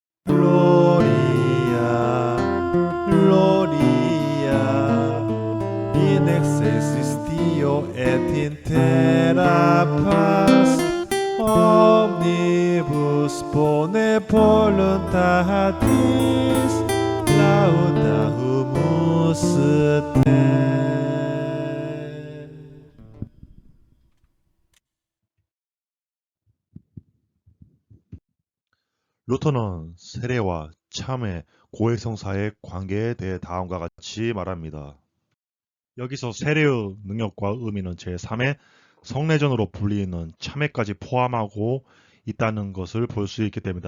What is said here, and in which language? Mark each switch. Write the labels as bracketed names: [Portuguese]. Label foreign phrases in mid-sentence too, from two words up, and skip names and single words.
[Latin] Gloria, Gloria, in excelsis Deo et in terra paz, omnibus bone voluntatis, laudamus te. [Korean] 루터는 세례와 참회, 고해성사의 관계에 대해 다음과 같이 말합니다. 여기서 세례의 능력과 의미는 제3의 성례전으로 불리는 참회까지 포함하고 있다는 것을 볼 수 있게 됩니다.